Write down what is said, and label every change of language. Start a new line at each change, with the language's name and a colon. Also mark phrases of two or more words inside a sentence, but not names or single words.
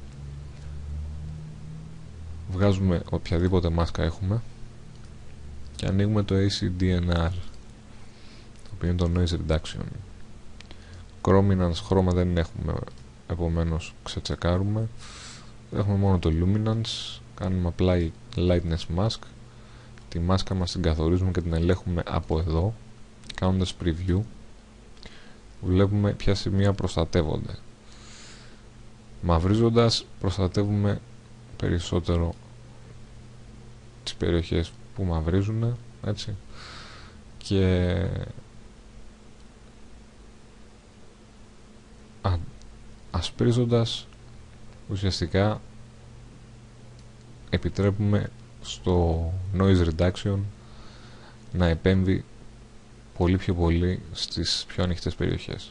Greek: Βγάζουμε οποιαδήποτε μάσκα έχουμε και ανοίγουμε το ACDNR, το οποίο είναι το
English: noise reduction.
Greek: Chrominance, χρώμα δεν έχουμε, επομένως ξετσεκάρουμε. Έχουμε μόνο το luminance. Κάνουμε
English: apply lightness mask.
Greek: Τη μάσκα μας την καθορίζουμε και την ελέγχουμε από εδώ, κάνοντας preview. Βλέπουμε ποια σημεία προστατεύονται. Μαυρίζοντας προστατεύουμε περισσότερο τις περιοχές που μαυρίζουν, έτσι, και ασπρίζοντας ουσιαστικά επιτρέπουμε στο
English: noise reduction
Greek: να επέμβει πολύ πιο πολύ στις πιο ανοιχτές περιοχές.